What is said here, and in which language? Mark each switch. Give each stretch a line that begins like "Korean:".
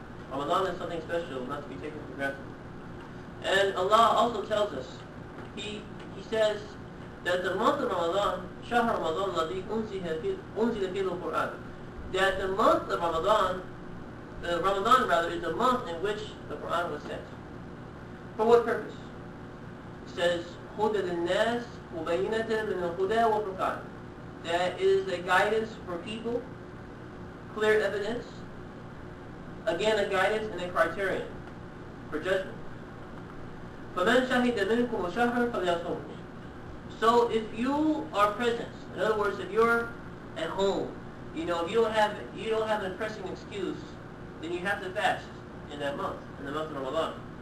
English: Ramadan is something special, not to be taken for granted. And Allah also tells us, He says that the month of Ramadan,
Arabic: شهر رمضان الذي أنزل فيه القرآن,
English: that the month of Ramadan, Ramadan is the month in which the Quran was sent. For what purpose? It says,
Arabic: هُدًى لِلنَّاسِ مُبَيِّنَةً مِنَ الْهُدَى وَالْفُرْقَانِ.
English: That is a guidance for people, clear evidence, again a guidance and a criterion for judgment.
Arabic: فَمَنْ شَهِدَ مِنْكُمُ شَهْرًا فَلْيَصُمْهُ.
English: So if you are present, in other words, if you're at home, if you don't have a pressing excuse, then you have to fast in that month, in the month of Ramadan.